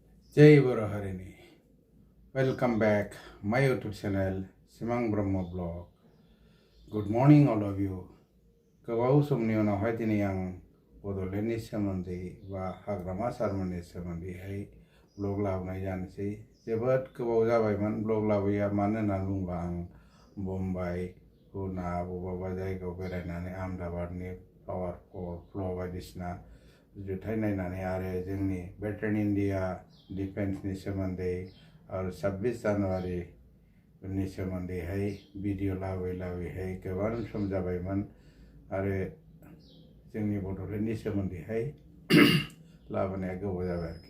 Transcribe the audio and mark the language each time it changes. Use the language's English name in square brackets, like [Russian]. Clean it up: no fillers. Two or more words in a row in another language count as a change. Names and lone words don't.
[Bodo] Jai Boro Harini. [English] Welcome back my YouTube channel Simang Brahma Blog. Good morning all of you. [Bodo] गोबाव समनि उनावहाय दिनै आं बड'लेण्डनि सोमोन्दै बा हाग्रामा सारमोननि सोमोन्दैहाय ब्लग लाबोनाय जानोसै। जोबोद गोबाव जाबायमोन ब्लग लाबोया, मानो होननानै बुङोब्ला आं मुम्बाइ, पुना बबेबा जायगायाव बेरायनानै आहमेदाबादनि फ्लावार फ्ल' बायदिसिना जुथाइ नायनानै आरो जोंनि बेटार इन्डिया डिफेन्सनि सोमोन्दै आरो 26 जानुवारिनि सोमोन्दैहाय भिडिअ लाबोयै गोबां सम जाबायमोन आरो जोंनि बड'लेण्डनि सोमोन्दैहाय लाबोनाया गोबाव जाबाय आरोखि।